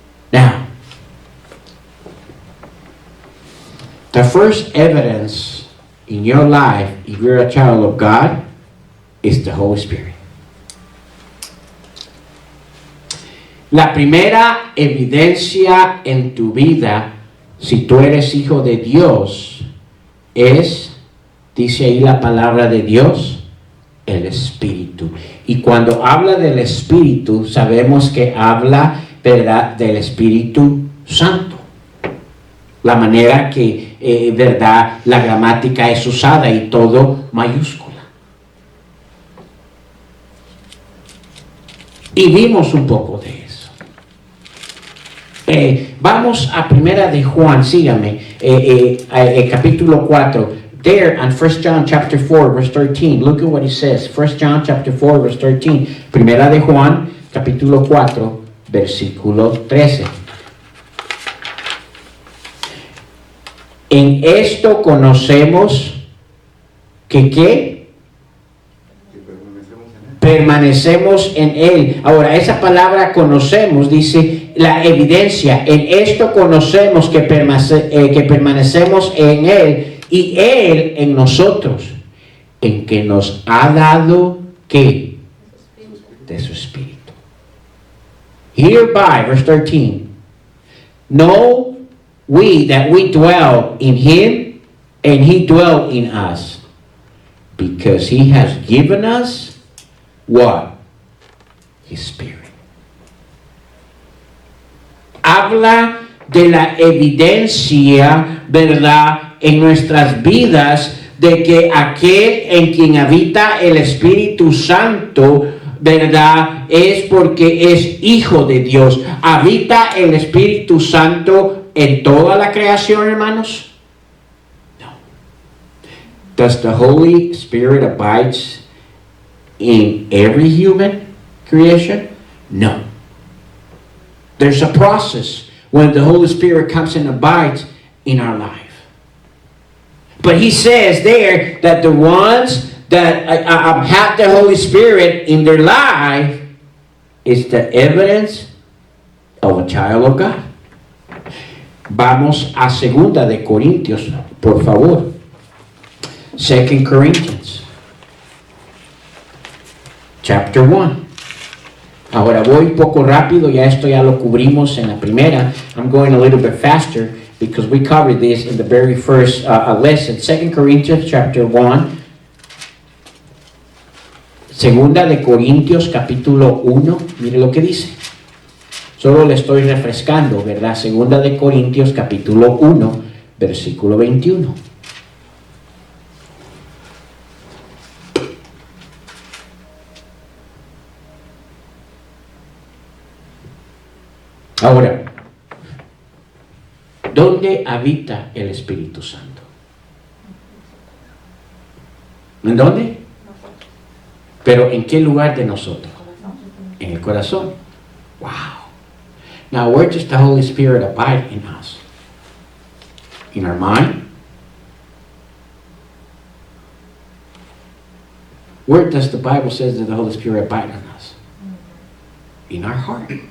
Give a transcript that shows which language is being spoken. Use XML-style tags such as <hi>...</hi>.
<en>Now, the first evidence in your life, if you're a child of God, is the Holy Spirit.</en> <es>La primera evidencia en tu vida, si tú eres hijo de Dios, es, dice ahí la palabra de Dios, el Espíritu. Y cuando habla del Espíritu, sabemos que habla, ¿verdad?, del Espíritu Santo. La manera que, ¿verdad?, la gramática es usada y todo mayúscula. Y vimos un poco de eso. Vamos a Primera de Juan, sígame, capítulo 4.</es> <en>There on 1 John chapter 4 verse 13, look at what he says. 1 John chapter 4 verse 13.</en> <es>Primera de Juan capítulo 4 versículo 13. En esto conocemos que ¿qué? Permanecemos en Él. Ahora, esa palabra conocemos, dice la evidencia. En esto conocemos que permanecemos en Él y Él en nosotros, en que nos ha dado ¿qué? De su Espíritu.</es> <en>Hereby, verse 13, know we that we dwell in Him and He dwell in us, because He has given us what? His Spirit.</en> <es>Habla de la evidencia, ¿verdad?, en nuestras vidas de que aquel en quien habita el Espíritu Santo, ¿verdad?, es porque es hijo de Dios. ¿Habita el Espíritu Santo en toda la creación, hermanos? No.</es> <en>Does the Holy Spirit abide in every human creation? No. There's a process when the Holy Spirit comes and abides in our life. But he says there that the ones that have the Holy Spirit in their life is the evidence of a child of God.</en> <es>Vamos a segunda de Corintios, por favor.</es> <en>2 Corinthians, chapter 1.</en> <es>Ahora voy un poco rápido, ya esto ya lo cubrimos en la primera.</es> <en>I'm going a little bit faster because we covered this in the very first lesson. 2 Corinthians chapter 1.</en> <es>Segunda de Corintios capítulo 1. Mire lo que dice. Solo le estoy refrescando, ¿verdad? Segunda de Corintios capítulo 1, versículo 21. Ahora, ¿dónde habita el Espíritu Santo? ¿En dónde? Pero ¿en qué lugar de nosotros? En el corazón. Wow.</es> <en>Now, where does the Holy Spirit abide in us? In our mind? Where does the Bible says that the Holy Spirit abide in us? In our heart.</en>